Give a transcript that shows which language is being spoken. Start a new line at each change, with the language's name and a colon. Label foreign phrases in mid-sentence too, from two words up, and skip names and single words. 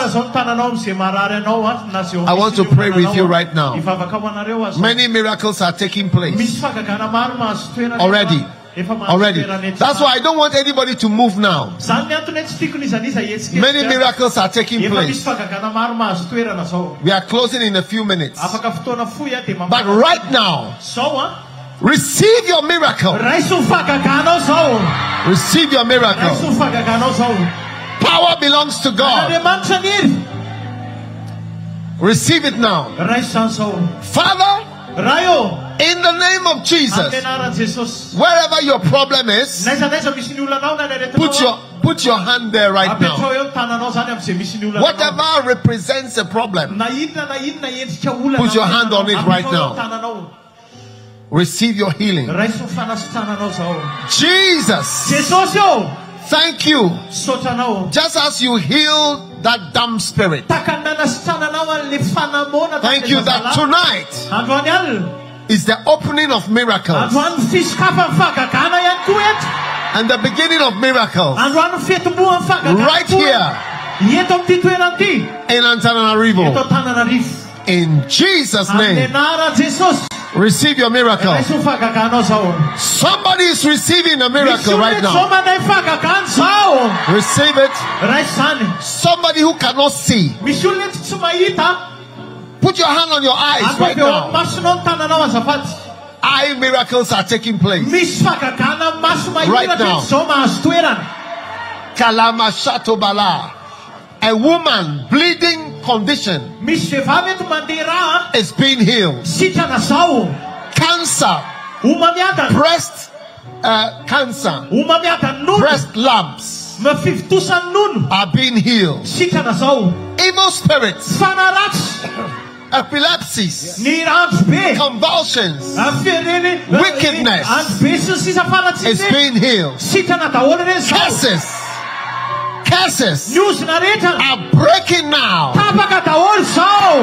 English: is.
Malagasy: zao ny tananao amin'izay marary anao a, na zay
English: I want to
Malagasy: misy
English: pray with
Malagasy: tananao
English: you
Malagasy: a.
English: right now.
Malagasy: Hivavaka ho anareo azo.
English: Many miracles are taking place
Malagasy: Misy fagagana maro mahazo toerana
English: already.
Malagasy: efa mahazo
English: Already.
Malagasy: toerana etsy
English: That's why I don't want anybody to move now.
Malagasy: zany ny antony tsy tiako nizaniza hetsika
English: Many miracles are taking
Malagasy: efa misy
English: place.
Malagasy: fagagana maro mahazo toerana zao.
English: We are closing in a few minutes.
Malagasy: Afaka fotoana fohy a dia
English: But right now,
Malagasy: zao a,
English: receive your miracle.
Malagasy: raiso fagaganao zao,
English: Receive your miracle.
Malagasy: raiso fagaganao zao.
English: Power belongs to God.
Malagasy: Andriamanitra ny hery,
English: Receive it now.
Malagasy: raiso zany zao.
English: Father,
Malagasy: Raha eo
English: in the name of Jesus,
Malagasy: amin'ny anaran'i Jesosy,
English: wherever your problem is,
Malagasy: naiza naiza misy ny olonanao na ny aretinao
English: put your hand there right
Malagasy: apetrao
English: now.
Malagasy: eo ny tananao zany amin'izay misy ny olonanao.
English: Whatever represents a problem,
Malagasy: Na inona endrika olana
English: Put your hand on it right
Malagasy: apetrao eo
English: now.
Malagasy: ny tananao.
English: receive your healing.
Malagasy: Raiso fanasitrananao zao.
English: Jesus,
Malagasy: Jesosy eo,
English: thank you.
Malagasy: sotranao.
English: Just as you healed that dumb spirit,
Malagasy: Taka nanasitrananao an'le fanamona.
English: thank you that tonight
Malagasy: androany alina,
English: is the opening of miracles
Malagasy: androany fisokafan'ny fagagana ihany koa eto.
English: and the beginning of miracles
Malagasy: Androany fitombohan'ny fagagana
English: right
Malagasy: koa.
English: here
Malagasy: Eto amin'ity toerana ity,
English: in Antananarivo.
Malagasy: eto Antananarivo.
English: In Jesus'
Malagasy: Amin'ny
English: name,
Malagasy: anaran'i Jesosy,
English: receive your miracle.
Malagasy: raiso fagaganao zao.
English: Somebody is receiving a
Malagasy: Misy
English: miracle
Malagasy: olona
English: right
Malagasy: eto zao
English: now.
Malagasy: mandray fagagana zao.
English: Receive it.
Malagasy: Raiso zany.
English: Somebody who cannot see,
Malagasy: Misy olona eto tsy mahita,
English: put your hand on your eyes right
Malagasy: apefa eo
English: now.
Malagasy: amin'ny masonao ny tananao azafady.
English: Eye miracles are taking place.
Malagasy: Misy fagagana amin'ny maso
English: Right
Malagasy: mahiratra
English: now.
Malagasy: eto zao mahazo toerana. Kalama Shatobala.
English: A woman bleeding condition
Malagasy: Misy vehivavy eto mandeha raha,
English: is being healed.
Malagasy: sitrana zao.
English: Cancer,
Malagasy: Omamiadana,
English: breast cancer,
Malagasy: omamiadana nono,
English: breast lumps
Malagasy: mafivitosany nono,
English: are being healed.
Malagasy: sitrana zao.
English: Evil spirits,
Malagasy: Fanaratsy,
English: epilepsies,
Malagasy: ny andro be,
English: convulsions
Malagasy: fereny,
English: Wickedness
Malagasy: andro be sy ny sisa faratsy
English: is
Malagasy: reny.
English: being healed.
Malagasy: Sitrana daholo reny zao.
English: Curses
Malagasy: Ny ozina rehetra
English: are breaking now.
Malagasy: tapaka daholo zao.